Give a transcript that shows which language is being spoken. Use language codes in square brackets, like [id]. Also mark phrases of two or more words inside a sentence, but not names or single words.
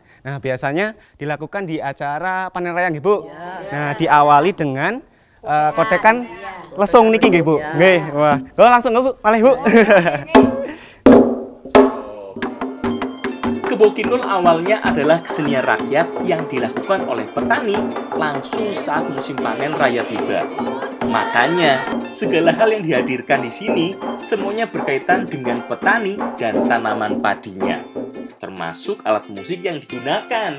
[id] Nah, biasanya dilakukan di acara panen raya, nggih, Bu. Nah, diawali dengan kotekan lesung [jv] niki, nggih, [id] Bu. Nggih, wah. Langsung, Bu. Malih, Bu. Kebukinul awalnya adalah kesenian rakyat yang dilakukan oleh petani langsung saat musim panen raya tiba. Makanya, segala hal yang dihadirkan di sini semuanya berkaitan dengan petani dan tanaman padinya, termasuk alat musik yang digunakan.